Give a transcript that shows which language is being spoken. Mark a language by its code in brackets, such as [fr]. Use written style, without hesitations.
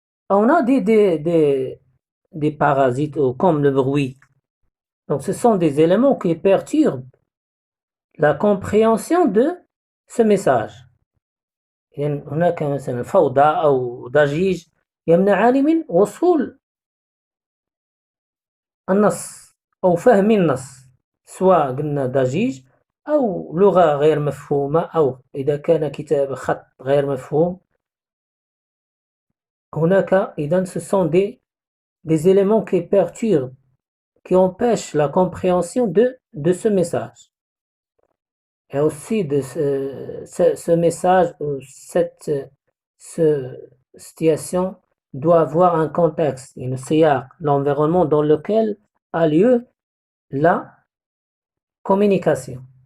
[fr] On a des parasites comme le bruit. Donc, ce sont des éléments qui perturbent la compréhension de ce message. [ar] يعني هناك مثلا فوضى أو ضجيج يمنعان من وصول النص أو فهم النص، سواء قلنا ضجيج أو لغة غير مفهومة، أو إذا كان كتاب خط غير مفهوم. هناك إذن [fr] ce sont des éléments qui perturbent, qui empêchent la compréhension de ce message. Et aussi de ce message ou cette situation doit avoir un contexte, une siyaq, l'environnement dans lequel a lieu la communication.